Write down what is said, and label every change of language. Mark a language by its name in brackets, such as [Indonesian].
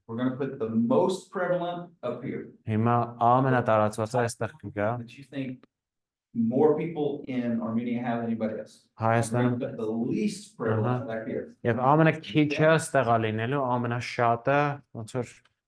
[English] we're gonna put the most prevalent up here. [Armenian] Հիմա ամենատարածվածը այստեղ կգա։ [English] That you think more people in Armenia have than anybody else. We're [Armenian] Հայաստանում [English] gonna put the least prevalent back here. [Armenian] եւ ամենաքիչը այստեղ է լինելու, ամենաշատը ոնց որ